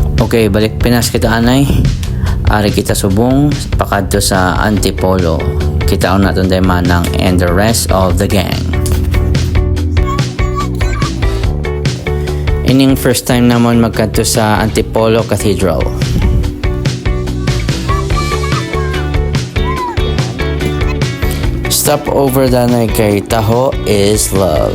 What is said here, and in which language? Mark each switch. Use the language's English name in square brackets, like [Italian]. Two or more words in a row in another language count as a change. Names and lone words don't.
[Hiligaynon] Okay, balik Pinas kita anay. Ari kita subong pakadto sa Antipolo. Kitaon naton day Manang [English] and the rest of the gang. [Hiligaynon] Ining [English] first time [Hiligaynon] namon magkadto sa Antipolo Cathedral. [English] Stop over [Hiligaynon] danay kay [English] Taho is love.